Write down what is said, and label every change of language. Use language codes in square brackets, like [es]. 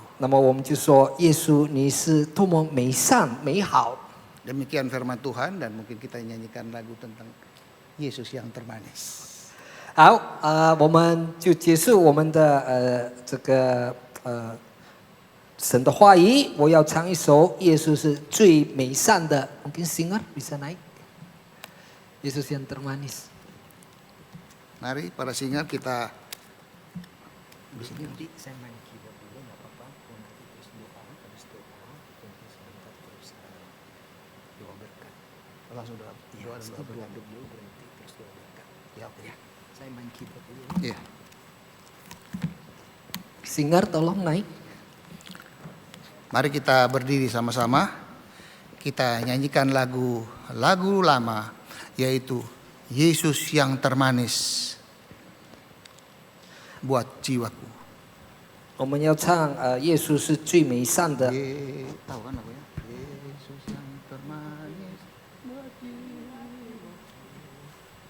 [zh] 那么我们就说，耶稣，你是多么美善美好。 [id] Demikian firman Tuhan, dan mungkin kita nyanyikan lagu tentang Yesus yang termanis. [zh] 好，我们就结束我们的这个神的话语。我要唱一首《耶稣是最美善的》， [id] mungkin singer bisa naik. Yesus yang termanis. Mari para singer kita. Nanti saya main keyboard dulu, nggak apa-apa. Nanti terus doa, terus sebentar terus doa berkat. Langsung doa dulu berhenti terus doa berkat. Ya, saya main keyboard dulu. Iya. Singer tolong naik. Mari kita berdiri sama-sama. Kita nyanyikan lagu lama, yaitu Yesus yang termanis buat jiwaku. [zh] 我们要唱耶稣是最美善的。 [id] Tahu kan lagunya? Yesus yang termanis buat jiwaku.